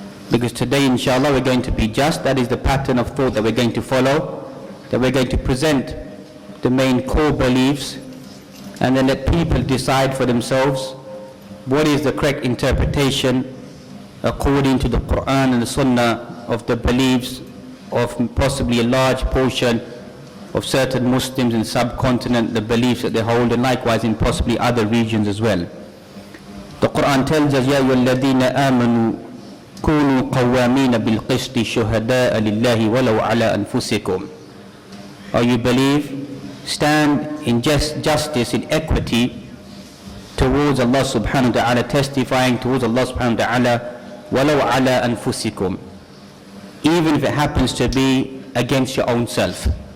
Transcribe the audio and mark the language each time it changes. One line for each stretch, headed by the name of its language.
English: Because today, inshallah, we're going to be just. That is the pattern of thought that we're going to follow, that we're going to present the main core beliefs and then let people decide for themselves what is the correct interpretation according to the Quran and the Sunnah of the beliefs of possibly a large portion of certain Muslims in the subcontinent, the beliefs that they hold, and likewise in possibly other regions as well. The Quran tells us,
Arabic: يَا أَيُّهَا الَّذِينَ آمَنُوا كُونُوا قَوَّامِينَ بِالْقِسْطِ شُهَدَاءَ لِلَّهِ وَلَوْ عَلَىٰ أَنفُسِكُمْ.
English: Or you believe, stand in justice, in equity towards Allah subhanahu wa ta'ala, testifying towards Allah subhanahu wa ta'ala,
Arabic: وَلَوْ عَلَىٰ أَنفُسِكُمْ,
English: even if it happens to be against your own self.